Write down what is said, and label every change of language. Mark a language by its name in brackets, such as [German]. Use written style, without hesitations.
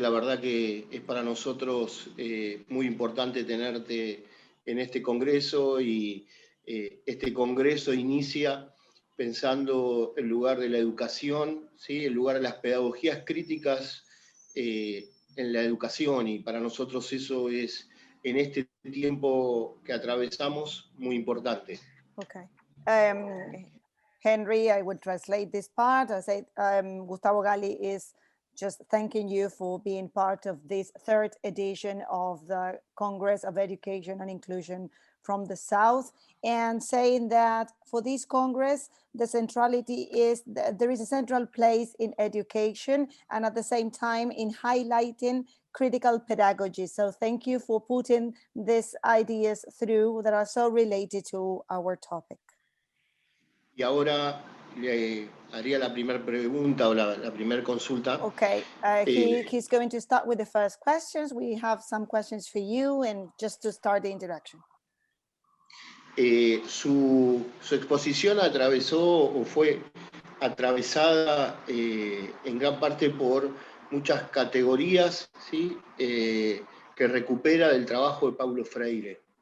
[Spanish] La verdad que es para nosotros muy importante tenerte en este congreso y este congreso inicia pensando el lugar de la educación, ¿sí? El lugar de las pedagogías críticas en la educación, y para nosotros eso es en este tiempo que atravesamos muy importante. [English] Okay. Henry, I would translate this part. I said, Gustavo Gali is just thanking you for being part of this third edition of the Congress of Education and Inclusion from the South, and saying that for this Congress, the centrality is that there is a central place in education and at the same time in highlighting critical pedagogy. So thank you for putting these ideas through that are so related to our topic. [Spanish] Y ahora le haría la primera pregunta o la primera consulta. [English] Okay, he's going to start with the first questions. We have some questions for you, and just to start the introduction. [Spanish] Su exposición atravesó o fue atravesada en gran parte por muchas categorías, ¿sí? Que recupera del trabajo de Paulo Freire.